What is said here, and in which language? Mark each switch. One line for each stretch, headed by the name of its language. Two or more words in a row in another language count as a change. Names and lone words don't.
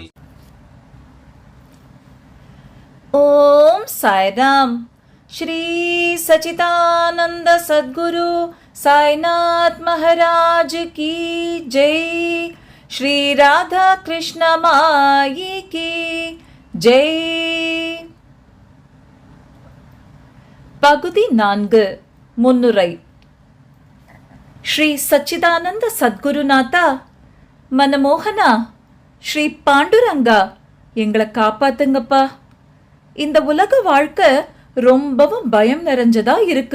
Hindi: ओम साईराम. श्री सच्चिदानंद सद्गुरु साईनाथ महाराज की जय. श्री राधा कृष्ण माई की जय.
Tamil: பகுதி 4 முன்னுரை. ஸ்ரீ சச்சிதானந்த சத்குருநாதா, மனமோகனா, ஸ்ரீ பாண்டுரங்கா, எங்களை காப்பாத்துங்கப்பா. இந்த உலக வாழ்க்கை ரொம்பவும் பயம் நிறைஞ்சதா இருக்கு.